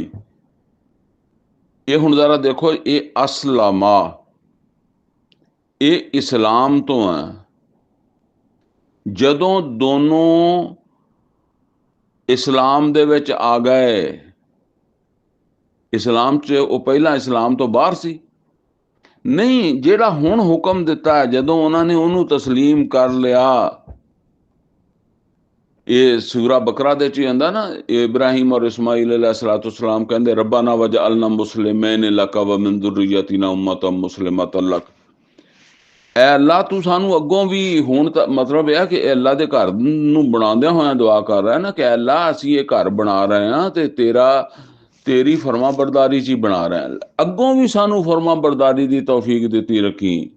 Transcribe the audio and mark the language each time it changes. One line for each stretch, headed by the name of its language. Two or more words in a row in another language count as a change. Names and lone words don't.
Punjabi: ਯੇ ਹੁਣ ਜਰਾ ਦੇਖੋ, ਯੇ ਅਸਲਮਾ ਯੇ ਇਸਲਾਮ ਤੋ ਹੈ। ਜਦੋਂ ਦੋਨੋਂ ਇਸਲਾਮ ਦੇ ਵਿਚ ਆ ਗਏ, ਇਸਲਾਮ ਚ ਵੋ ਪਹਿਲਾ ਇਸਲਾਮ ਤੋਂ ਬਾਹਰ ਸੀ, ਨਹੀਂ, ਜਿਹੜਾ ਹੁਣ ਹੁਕਮ ਦਿੱਤਾ ਜਦੋਂ ਉਹਨਾਂ ਨੇ ਉਹਨੂੰ ਤਸਲੀਮ ਕਰ ਲਿਆ, ਇਹ ਸੂਰਾ ਬਕਰਾ ਦੇ ਚ ਹੀ ਆਂਦਾ ਨਾ, ਇਬਰਾਹੀਮ ਔਰ ਇਸਮਾਈਲ अलैहिस्सलाम ਕਹਿੰਦੇ
Arabic: ربنا واجعلنا مسلمين لك ومن ذريتنا أمة مسلمة لك.
Punjabi: ਐ ਅੱਲਾ ਤੂੰ ਸਾਨੂੰ ਅੱਗੋਂ ਵੀ, ਹੁਣ ਤਾਂ ਮਤਲਬ ਇਹ ਆ ਕਿ ਇਹ ਅੱਲਾ ਦੇ ਘਰ ਨੂੰ ਬਣਾਉਂਦਿਆਂ ਹੋਇਆਂ ਦੁਆ ਕਰ ਰਿਹਾ ਨਾ ਕਿ ਅੱਲਾ ਅਸੀਂ ਇਹ ਘਰ ਬਣਾ ਰਹੇ ਹਾਂ ਤੇ ਤੇਰੀ ਫਰਮਾ ਬਰਦਾਰੀ ਚ ਹੀ ਬਣਾ ਰਹੇ ਹਾਂ, ਅੱਗੋਂ ਵੀ ਸਾਨੂੰ ਫਰਮਾ ਬਰਦਾਰੀ ਦੀ ਤੌਫੀਕ ਦਿੱਤੀ ਰੱਖੀ।